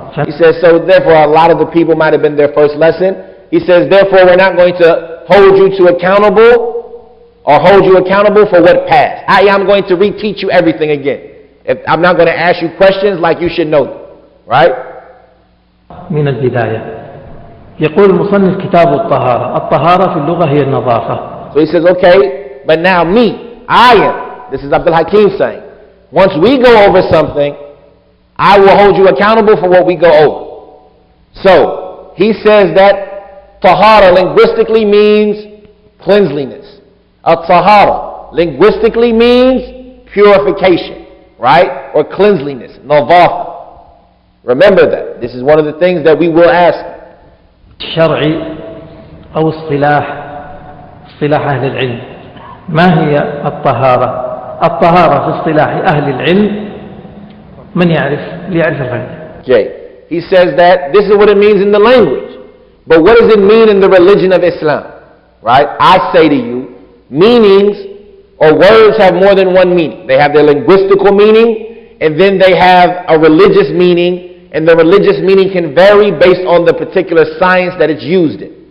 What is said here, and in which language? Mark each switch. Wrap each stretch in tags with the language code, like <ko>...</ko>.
<en>He says, so therefore a lot of the people might have been their first lesson. He says, therefore we're not going to hold you to accountable for what passed. I'm going to reteach you everything again. I'm not going to ask you questions like you should know them. Right?</en> <ar>من البداية يقول المصنف كتاب الطهارة. الطهارة في اللغة هي النظافة.</ar> <en>So he says, okay, but now this is Abdul-Hakim saying, once we go over something, I will hold you accountable for what we go over. So, he says that tahara linguistically means cleanliness. At-Tahara linguistically means purification, right? Or cleanliness, nadafa. Remember that. This is one of the things that we will ask.</en> <ar>شرعي أو اصطلاح أهل العلم. ما هي الطهارة؟ الطهارة في اصطلاح أهل العلم من يعرف ليعرف الغير.</ar> <en>Okay. He says that this is what it means in the language. But what does it mean in the religion of Islam? Right? I say to you, meanings or words have more than one meaning. They have their linguistical meaning, and then they have a religious meaning, and the religious meaning can vary based on the particular science that it's used in.</en>